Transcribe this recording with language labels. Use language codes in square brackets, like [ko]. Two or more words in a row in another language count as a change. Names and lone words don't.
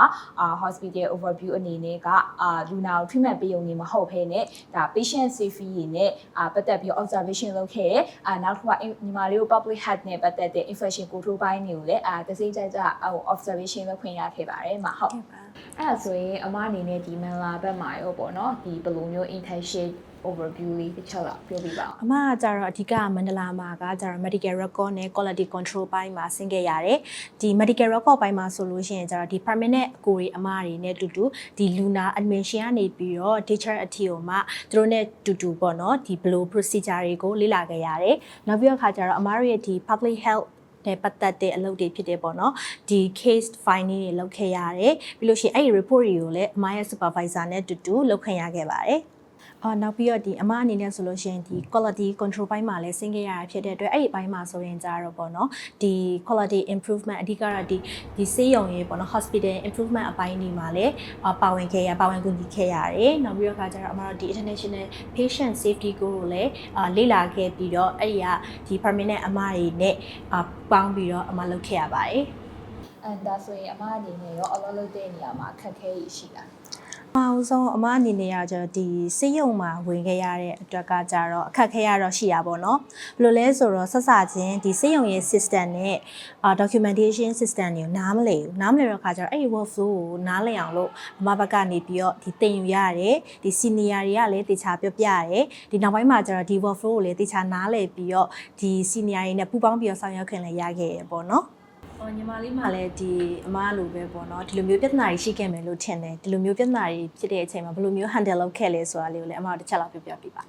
[en] hospital overview [my] အနေနဲ့ကလူနာကို treatment ပေးရုံနဲ့မဟုတ်ဘဲနဲ့ဒါ [en] patient safety [my] တွေနဲ့ပတ်သက်ပြီး observation လုပ်ခဲ့တယ်နောက်တစ်ခုကညီမလေးကို [en] public health [my] နဲ့ပတ်သက်တဲ့ [en] infection control [my] ပိုင်းတွေကိုလည်းတစိမ့်ကြobservation လုပ်ခွင့်ရခဲ့ပါတယ်မှာဟုတ်အဲ့ဒါဆိုရင်အမအနေနဲ့ဒီမန်လာဘက်မှာရောပေါ့နော်ဒီဘယ်လိုမျိုး [en] internship overview [my] လေးတစ်ချက်လောက်ပြောပြပါ အမကကြတော့အဓိကမန္တလာမှာကကြတော့ [en] medical record [my] နဲ့ [en] quality control [my] ပိုင်းမှာဆင်းခဲ့ရတယ်ဒီ [en] medical record [my] ပိုင်းမှာဆိုလို့ရှိရင်ကြတော့ဒီ permanent အကိုတွေအမတွေနဲ့တူဒီလူနာ admission ကနေပြီးတော့ discharge အထိ ကိုမှသူတို့နဲ့တူပေါ့နော်ဒီ [en] blow procedure [my] တွေကိုလေ့လာခဲ့ရတယ်နောက်ပြီးတော့ခါကြတော့အမတို့ရဲ့ဒီ [en] public health [my] နဲ့ပတ်သက်တဲ့အလုပ်တွေဖြစ်တယ်ပေါ့နော် ဒီ [en] case finding [my] တွေလုပ်ခဲ့ရတယ်ပြီးလို့ရှိရင်အဲ့ဒီ report တွေကိုလည်းအမရဲ့ supervisor နဲ့တူလုပ်ခွင့်ရခဲ့ပါတယ်နောက်ပြီးတော့ဒီ အမအနေနဲ့ဆိုလို့ရှိရင်ဒီ [en] quality control [my] ပိုင်းမှာလည်းဆင်းခဲ့ရတာဖြစ်တဲ့အတွက်အဲ့ဒီဘိုင်းမှာဆိုရင်ကြတော့ပေါ့နော်ဒီ [en] quality improvement [my] အဓိကတော့ဒီဆေးရုံရေးပေါ့နော် [en] hospital improvement [my] အပိုင်းတွေမှာလည်းပါဝင်ကူညီခဲ့ရတယ်နောက်ပြီးတော့ခါကျတော့အမတို့ဒီ [en] international patient safety [my] ကိုလည်းလေ့လာခဲ့ပြီးတော့အဲ့ဒီကဒီ permanent အမတွေနဲ့ပေါင်းပြီးတော့အမလုပ်ခဲ့ရပါတယ် ဒါဆိုရင်အမအနေနဲ့ရောအလုပ်လုပ်တဲ့နေရာမှာအခက်အခဲရှိတာ အောင်ဆုံးအမအနေနဲ့ကကျတော့ဒီစေယုံမှာဝင်ခဲ့ရတဲ့အတွက်ကကြတော့အခက်ခဲရတော့ရှိရပါတော့ဘယ်လိုလဲဆိုတော့ဆက်စချင်းဒီ စေယုံရဲ့ system နဲ့ [en] documentation system [my] တွေကိုနားမလည်တော့ခါကျတော့အဲ့ဒီ workflow ကိုနားလည်အောင်လို့အမဘက်ကနေပြီးတော့ဒီသင်ယူရတယ်ဒီ senior တွေကလည်းတေချာပြောပြရတယ်ဒီနောက်ပိုင်းမှာကျတော့ဒီ workflow ကိုလည်းတေချာနားလည်ပြီးတော့ဒီ senior တွေနဲ့ပူးပေါင်းပြီးတော့ဆောင်ရွက်ခွင့်လည်းရခဲ့ရပေါ့နော်ညီမလေးမှလည်းဒီအမလိုပဲပေါ့နော်ဒီလိုမျိုးပြဿနာတွေရှိခဲ့မယ်လို့ထင်တယ်ဒီလိုမျိုးပြဿနာတွေဖြစ်တဲ့အချိန်မှာဘယ်လိုမျိုး handle လုပ်ခဲ့လဲဆိုတာလေးကိုလည်းအမတို့တစ်ချက်လောက်ပြောပြပေးပါ